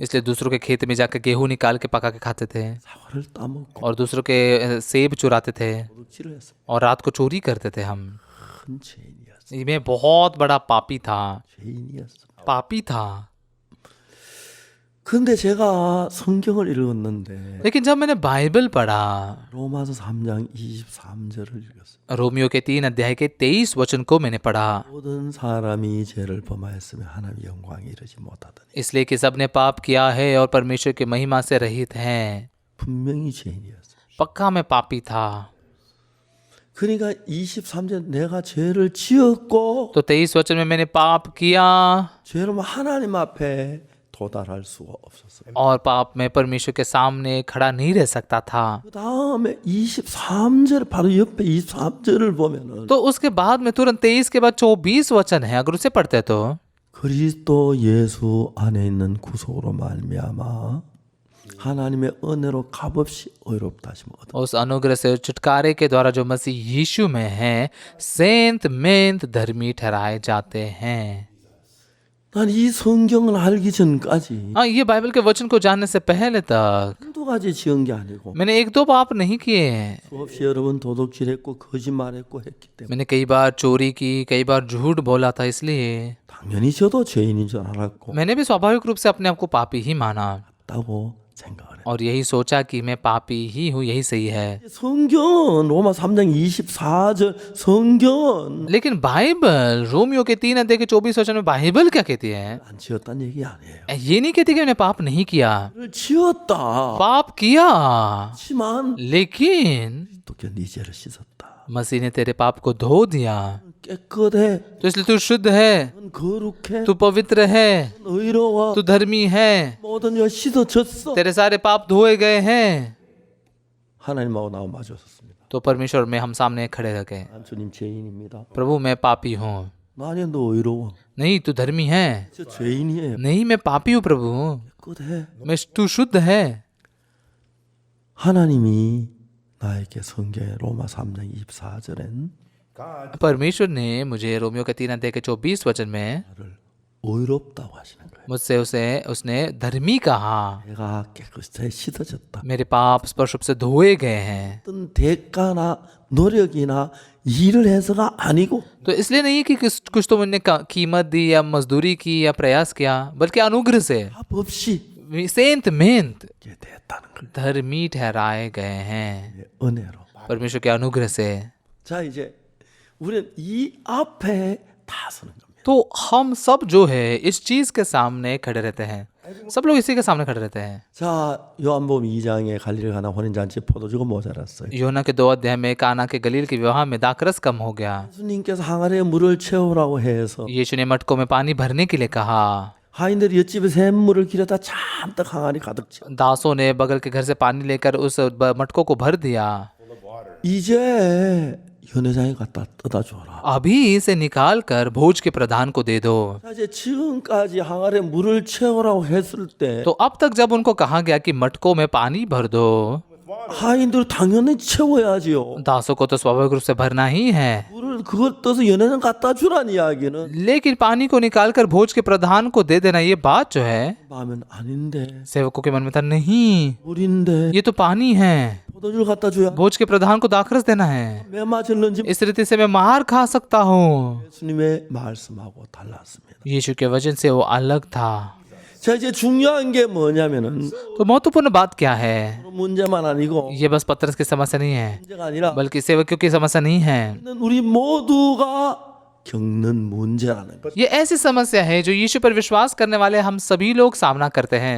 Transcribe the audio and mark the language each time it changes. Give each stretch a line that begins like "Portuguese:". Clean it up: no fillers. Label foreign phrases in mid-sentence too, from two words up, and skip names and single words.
Hindi: इसलिए दूसरों के खेत में जाकर गेहूं निकाल के पका के खाते थे
Korean: 사과를 따먹고
Hindi: और दूसरों के सेब चुराते थे
Korean: 도둑질을 했어요.
Hindi: और रात को चोरी करते थे हम।
Korean: 큰 죄인이었어요.
Hindi: मैं बहुत बड़ा पापी था,
Korean: 죄인이었어요.
Hindi: पापी था।
Korean: 근데 제가 성경을 읽었는데
Hindi: लेकिन जब मैंने बाइबल पढ़ा,
Korean: 로마서 3장 23절을 읽었어요.
Hindi: रोमियो के 3 अध्याय के 23 वचन को मैंने पढ़ा,
Korean: 모든 사람이 죄를 범하였으며 하나님의 영광에 이르지 못하더니
Hindi: इसलिए कि सबने पाप किया है और परमेश्वर की महिमा से रहित हैं।
Korean: 분명히 죄인이었어요.
Hindi: पक्का मैं पापी था।
Korean: 그러니까 23절 내가 죄를 지었고
Hindi: तो 23 वचन में मैंने पाप किया
Korean: 죄로 하나님 앞에 도달할 수가 없었어요.
Hindi: और पाप में परमेश्वर के सामने खड़ा नहीं रह सकता था।
Korean: 그 다음에 23절 바로 옆에 23절을 보면은
Hindi: तो उसके बाद में तुरंत 23 के बाद 24 वचन है, अगर उसे पढ़ते तो
Korean: 그리스도 예수 안에 있는 구속으로 말미암아 하나님의 은혜로 값없이 의롭다 하심을 얻어.
Hindi: उस अनुग्रह से छुटकारे के द्वारा जो मसीह यीशु में है, सेंत मेंत धर्मी ठहराए जाते हैं।
Korean: 난 이 성경을 알기 전까지
Hindi: हाँ, ये बाइबल के वचन को जानने से पहले तक
Korean: 한두 가지 지은 게 아니고
Hindi: मैंने एक दो पाप नहीं किए हैं।
Korean: 수없이 여러 번 도둑질했고 거짓말했고 했기 때문에
Hindi: मैंने कई बार चोरी की, कई बार झूठ बोला था, इसलिए
Korean: 당연히 저도 죄인인 줄 알았고
Hindi: मैंने भी स्वाभाविक रूप से अपने आप को पापी ही माना
Korean: 맞다고 생각을 해요.
Hindi: और यही सोचा कि मैं पापी ही हूँ, यही सही है।
Korean: 성경 로마 3장 24절 성경
Hindi: लेकिन बाइबल रोमियो के 3 अध्याय के 24 वचन में बाइबल क्या कहती है?
Korean: 안 지었다는 얘기 아니에요.
Hindi: ये नहीं कहती कि मैंने पाप नहीं किया,
Korean: 를 지었다.
Hindi: पाप किया,
Korean: 하지만
Hindi: लेकिन
Korean: 또네 죄를 씻었다.
Hindi: मसीह ने तेरे पाप को धो दिया,
Korean: 깨끗해.
Hindi: तो इसलिए तू शुद्ध है,
Korean: 넌 거룩해.
Hindi: तू पवित्र है,
Korean: 넌 의로워.
Hindi: तू धर्मी है,
Korean: 모든 죄가 씻어졌어.
Hindi: तेरे सारे पाप धोए गए हैं।
Korean: 하나님하고 나와 마주쳤습니다.
Hindi: तो परमेश्वर में हम सामने खड़े रह गए,
Korean: 난 주님 죄인입니다.
Hindi: प्रभु मैं पापी हूँ।
Korean: 아니야 너 의로워.
Hindi: नहीं, तू धर्मी है।
Korean: 저 죄인이에요.
Hindi: नहीं, मैं पापी हूँ प्रभु।
Korean: 깨끗해.
Hindi: तू शुद्ध है।
Korean: 하나님이 나에게 성경의 로마 3장 24절엔
Hindi: परमेश्वर ने मुझे रोमियो के 3 अध्याय के 24 वचन में
Korean: 나를 의롭다고 하시는 거예요.
Hindi: मुझसे उसने धर्मी कहा,
Korean: 내가 깨끗이 씻어졌다.
Hindi: मेरे पाप स्पर्श रूप से धोए गए हैं।
Korean: 어떤 대가나 노력이나 일을 해서가 아니고
Hindi: तो इसलिए नहीं कि कुछ तो मैंने कीमत दी या मजदूरी की या प्रयास किया, बल्कि अनुग्रह से,
Korean: 값 없이
Hindi: सेंतमेंत
Korean: 게 됐다는 걸.
Hindi: धर्मी ठहराए गए हैं
Korean: 예, 은혜로.
Hindi: परमेश्वर के अनुग्रह से।
Korean: 자, 이제 우리는 이 앞에 다 서는 겁니다.
Hindi: तो हम सब जो है इस चीज के सामने खड़े रहते हैं, सब लोग इसी के सामने खड़े रहते हैं।
Korean: 자, 요한복음 2장에 갈릴리 가나 혼인잔치 포도주가 모자랐어요.
Hindi: योना के 2 अध्याय में काना के गलील के विवाह में दाखरस कम हो गया।
Korean: 예수님께서 항아리에 물을 채우라고 해서
Hindi: यीशु ने मटकों में पानी भरने के लिए कहा।
Korean: 하인들이 옆집에 샘물을 길어다 잔뜩 항아리 가득 채워.
Hindi: दासों ने बगल के घर से पानी लेकर उस मटकों को भर दिया।
Korean: 이제 연회장에 갖다 떠다 줘라.
Hindi: अभी इसे निकाल कर भोज के प्रधान को दे दो।
Korean: 자, 이제 지금까지 항아리에 물을 채우라고 했을 때
Hindi: तो अब तक जब उनको कहा गया कि मटकों में पानी भर दो,
Korean: 하인들 당연히 채워야지요.
Hindi: दासों को तो स्वाभाविक रूप से भरना ही है,
Korean: 물을 그걸 떠서 연회장 갖다 주라는 이야기는
Hindi: लेकिन पानी को निकाल कर भोज के प्रधान को दे देना, ये बात जो है
Korean: 마음엔 아닌데
Hindi: सेवकों के मन में था, नहीं
Korean: 물인데
Hindi: ये तो पानी है,
Korean: 포도주를 갖다 줘야
Hindi: भोज के प्रधान को दाखरस देना है,
Korean: 왜 맞을는지
Hindi: इस रीति से मैं मार खा सकता हूँ।
Korean: 예수님의 말씀하고 달랐습니다.
Hindi: यीशु के वचन से वो अलग था।
Korean: 자, 이제 중요한 게 뭐냐면은
Hindi: तो महत्वपूर्ण बात क्या है,
Korean: 문제만 아니고
Hindi: ये बस पतरस की समस्या नहीं है,
Korean: 문제가 아니라
Hindi: बल्कि सेवकों की समस्या नहीं है।
Korean: 우리 모두가 겪는 문제라는 것.
Hindi: ये ऐसी समस्या है जो यीशु पर विश्वास करने वाले हम सभी लोग सामना करते हैं।